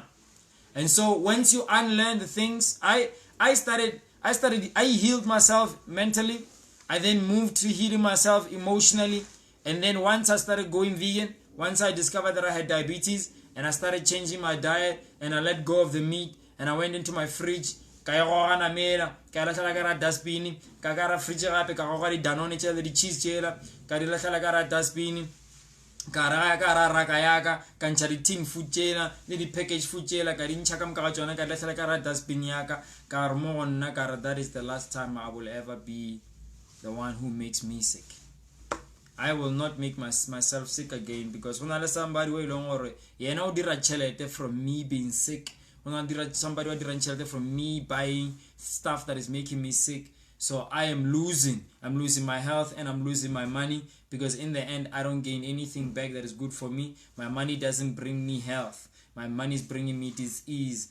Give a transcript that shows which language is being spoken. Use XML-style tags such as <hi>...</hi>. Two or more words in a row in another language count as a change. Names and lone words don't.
<en>And so once you unlearn the things, I healed myself mentally. I then moved to healing myself emotionally. And then once I started going vegan, once I discovered that I had diabetes and I started changing my diet and I let go of the meat and I went into my fridge,</en> <tn>ka dustbin, ka gara fridge gape ka go di danone tshela di cheese tshela ka di lahlela ka dustbin, ka raka yaka ka ntsha di</tn> <en>tin food</en> <tn>tshela le di</tn> <en>package food</en> <tn>tshela ka di ntsha ka mo ka tsona ka lahlela ka dustbin yaka ka re mo gonna ka re</tn> <en>that is the last time I will ever be the one who makes me sick. I will not make myself sick again, because when I let somebody who long or</en> <tn>o dira chelete</tn> <en>from me being sick, when I dira somebody who</en> <tn>dira chelete</tn> <en>from me buying stuff that is making me sick, so I am losing. I'm losing my health and I'm losing my money, because in the end I don't gain anything back that is good for me. My money doesn't bring me health. My money is bringing me disease.</en>